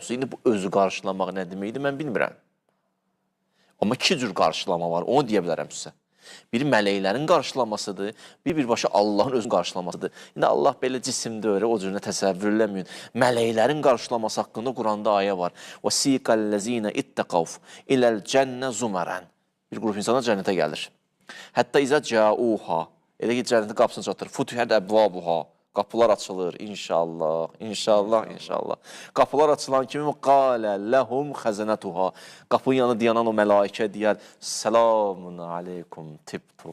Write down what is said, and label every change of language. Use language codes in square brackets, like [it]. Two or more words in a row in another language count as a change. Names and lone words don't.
[az] İndi bu özü qarşılamaq nə deməkdir, mən bilmirəm. Amma 2 cür qarşılama var, onu deyə bilərəm sizə. Biri mələklərin qarşılamasıdır, birbaşa Allahın özünün qarşılamasıdır. İndi Allah belə cisimdə öyrə, o cürünə təsəvvür eləməyin. Mələklərin qarşılaması haqqında Quranda ayə var. [ar] وَسِيقَ الَّذ۪ينَ اِتَّقَوْفُ اِلَى الْجَنَّ زُمَرًا. [az] Bir qrup insanlar cənnətə gəlir. Hətta [ar] إذا جاؤوها, [az] elə ki, cənnətin qapısını çatır. [ar] فتحت أبوابها, [az] qapılar açılır, inşallah, inşallah, inşallah. Qapılar açılan kimi [ar] قال لهم خزنتها. [az] Qapının yanı deyanan o mələikə deyər, [ar] سلام عليكم طبتم.